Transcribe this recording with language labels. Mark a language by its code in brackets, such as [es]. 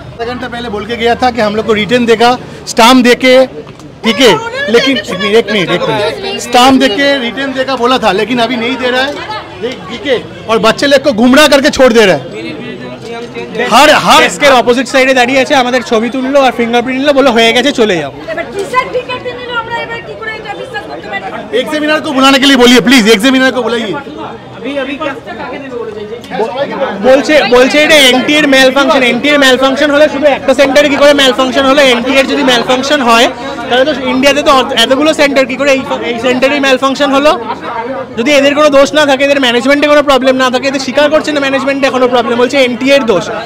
[hi] आधा घंटा पहले बोल के गया था कि हम लोग को रिटर्न देगा, स्टाम्प देके, ठीक है, लेकिन एक मिनट स्टाम्प देके रिटर्न देगा बोला था, लेकिन अभी नहीं दे रहा है, ठीक है। और बच्चे लोग को गुमराह करके छोड़ दे रहा है। हर [bn] इसके অপোজিট সাইডে দাঁড়িয়ে আছে, আমাদের ছবি তুললো আর ফিঙ্গারপ্রিন্ট নিলো, বলে হয়ে গেছে চলে যাও। [hi] एग्जामिनर को बुलाने के लिए बोलिए प्लीज, एग्जामिनर को बुलाइए। [bn] বলছে এটা এনটিএর ম্যাল ফাংশন হলে শুধু একটা সেন্টারে কি করে ম্যাল ফাংশন হলো? এনটিএর যদি ম্যাল ফাংশন হয় তাহলে তো ইন্ডিয়াতে তো এতগুলো সেন্টার কি করে এই সেন্টারেই ম্যাল ফাংশন হলো? যদি এদের কোনো দোষ না থাকে, এদের ম্যানেজমেন্টে কোনো প্রবলেম না থাকে, এদের স্বীকার করছে না ম্যানেজমেন্টে কোনো প্রবলেম, বলছে এনটিএর দোষ।